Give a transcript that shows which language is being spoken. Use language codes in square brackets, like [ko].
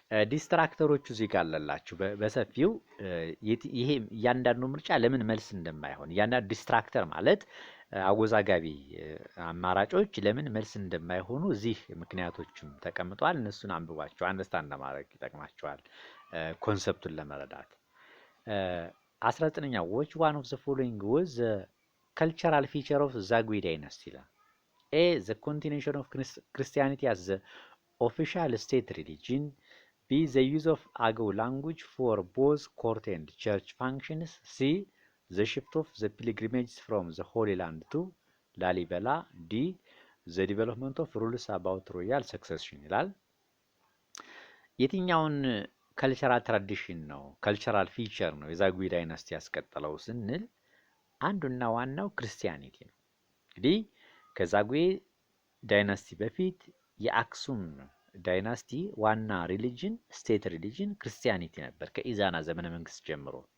[am] ዲስትራክተሮቹ እዚህ ጋር አለላችሁ በሰፊው ይሄ እያንዳንዱ ምርጫ ለምን መልስ እንደማይሆን እያንዳንዱ ዲስትራክተር ማለት አወዛጋቢ አማራጮች ለምን መልስ እንደማይሆኑ እዚህ ምክንያቶችም ተቀምጧል። እነሱን አንብቧቸው አንደርስታንድ ለማድረግ ይጠቅማቸዋል ኮንሰፕቱን ለመረዳት። 19ኛው [en] which one of the following was the cultural feature of Zagwe dynasty [am] ይላል። [en] A the continuation of Christianity as the official state religion. B the use of Agaw language for both court and church functions. C the shift of the pilgrimages from the Holy Land to Lalibela. D the development of rules about royal succession [am] ይላል። የትኛውን ካልቸራል ትራዲሽን ነው ካልቸራል ፊቸር ነው የዛጉዌ ዳይናስቲ ያስቀጠለው ስንል አንዱና ዋናው ክርስቲያኒቲ ነው። እንግዲህ ከዛጉዌ ዳይናስቲ በፊት የአክሱም ዳይናስቲ ዋና ሪሊጅን ስቴት ሪሊጅን ክርስቲያኒቲ ነበር ከኢዛና ዘመነ መንግስት ጀምሮ።